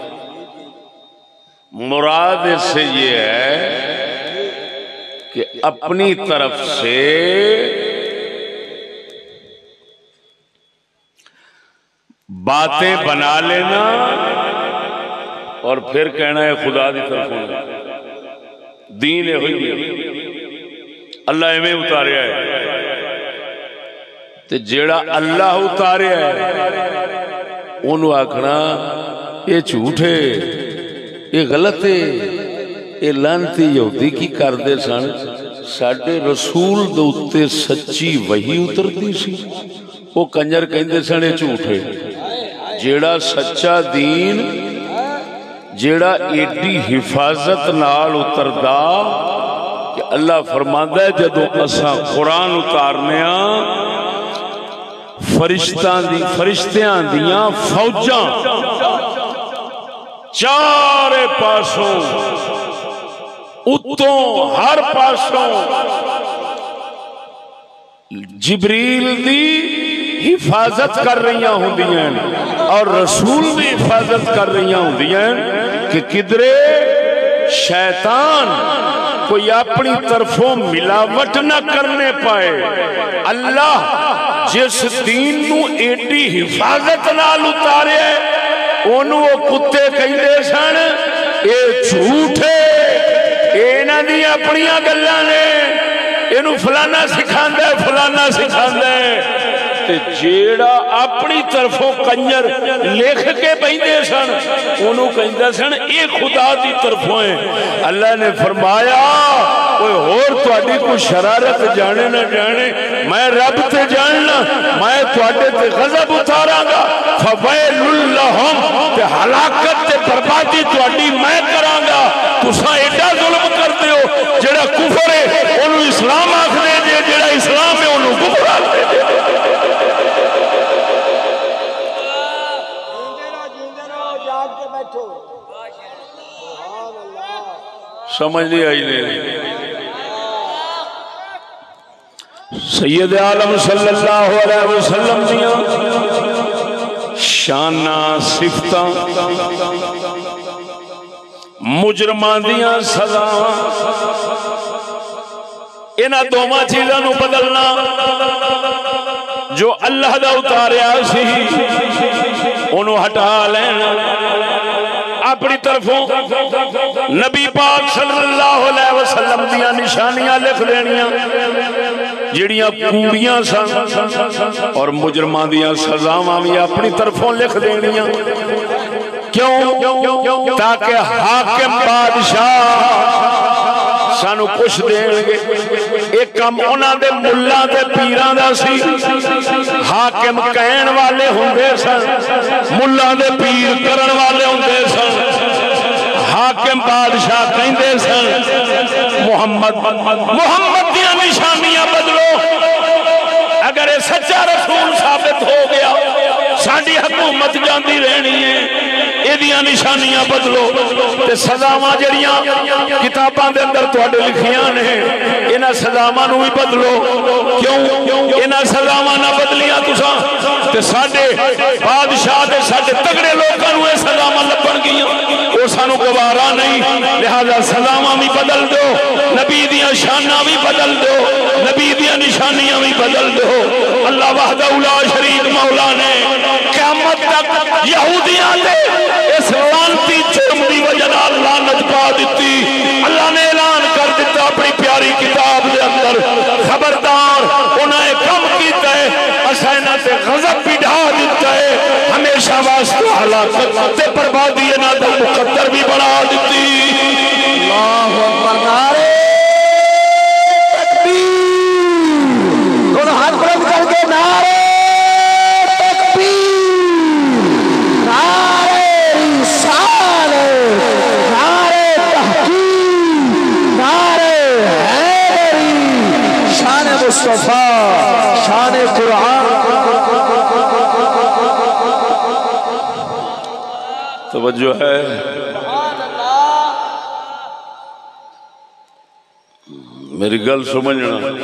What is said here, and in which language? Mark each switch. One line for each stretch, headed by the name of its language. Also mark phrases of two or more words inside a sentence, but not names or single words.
Urdu: مراد اس سے یہ ہے کہ اپنی طرف سے باتیں بنا لینا اور پھر کہنا ہے
Punjabi: خدا دی طرف دین ہے ہوئی اللہ ایویں اتاریا ہے تے جیڑا اللہ اتاریا ہے انہوں آکھنا
Urdu: یہ جھوٹ ہے یہ غلط
Punjabi: ہے یہ لعنتی یہودی کی کردے سن ساڈے رسول دے اوتے سچی وحی اترتی سی وہ کنجر کہندے سن
Urdu: یہ جھوٹ ہے
Punjabi: جیڑا سچا دین جیڑا ایڈی حفاظت نال اتردا کہ اللہ فرماندا ہے جدوں اساں قرآن اتارنے فرشتیاں دیاں فوجاں چارے پاسوں اتوں ہر پاسوں جبریل دی حفاظت کر رہی ہوندیاں اور رسول بھی حفاظت کر رہی ہوندیاں کہ کدرے شیطان کوئی اپنی طرفوں ملاوٹ نہ کرنے پائے اللہ جس دین نو ایڈی حفاظت نال اتارے انہوں وہ کتے کہندے سن اے جھوٹ ہے انہاں دی اپنیاں گلاں نے اینو فلانا سکھاندا ہے فلانا سکھاندا ہے تے جیڑا اپنی طرفوں کنجر لکھ کے بیندے سن انہوں کہندے سن اے خدا دی طرفوں ہے اللہ نے فرمایا کوئی اور تہاڈی کوئی شرارت جانے نہ جانے میں رب تے جاننا میں تہاڈے تے غضب اتاراں گا
Arabic: فویل لہم
Punjabi: تے ہلاکت تے بربادی تہاڈی میں کراں گا تساں ایڈا ظلم کردے ہو جیڑا کفر ہے اونوں اسلام آکھدے جے جیڑا اسلام ہے اونوں کفر آکھدے جے سمجھ نہیں آئی نہیں سید عالم
Arabic: صلی اللہ علیہ وسلم
Punjabi: دیاں شانہ صفتاں مجرمان دیاں سزاواں انہاں دوواں چیزاں نو بدلنا جو اللہ دا اتاریا سی انہوں ہٹا لینا اپنی طرفوں نبی پاک
Arabic: صلی اللہ علیہ وسلم
Punjabi: دیاں نشانیاں لکھ دینیاں جڑیاں کوڑیاں سن اور مجرمان دیاں سزاواں بھی اپنی طرفوں لکھ دینیاں کیوں تاکہ حاکم بادشاہ سانو کچھ دیں گے ایک کم انہاں دے ملہ دے پیران دا سی حاکم کہن والے ہوندے سن ملہ دے پیر کرن والے ہوندے سن حاکم بادشاہ کہندے سن محمد دیاں نشانیاں بدلو اگر یہ سچا رسول ثابت ہو گیا ساڈی حکومت جاندی رہنی ہے ایدیاں نشانیاں بدلو تے سزاواں جڑیاں کتاباں دے اندر تواڈے لکھیاں نے انہاں سزاواں نو بھی بدلو کیوں انہاں سزاواں نہ بدلیاں تساں تے ساڈے بادشاہ تے ساڈے تگڑے لوکاں نو اے سزاواں لبن گیاں او سانو گوارا نہیں لہذا سزاواں بھی بدل دو نبی دیاں شاناں بھی بدل دو نبی دیاں نشانیاں بھی بدل دو
Arabic: اللہ وحدہ لا شریک
Punjabi: مولا نے قیامت تک یہودیاں تے اس لعنتی جرم دی وجہ نال لعنت پا دیتی اللہ نے اعلان کر دیتا اپنی پیاری کتاب دے اندر خبردار انہاں نے کم کیتا ہے اساں انہاں تے غضب بھی ڈھا دیتا ہے ہمیشہ واسطے ہلاکت تے بربادی انہاں دا مقدر بھی بنا دیتی
Arabic: اللہ اکبر
Punjabi: نعرہ
Urdu: تکبیر دونوں ہاتھ بلند کر کے نعرہ
Punjabi: مصطفیٰ شان قرآن توجہ ہے میری گل سمجھنا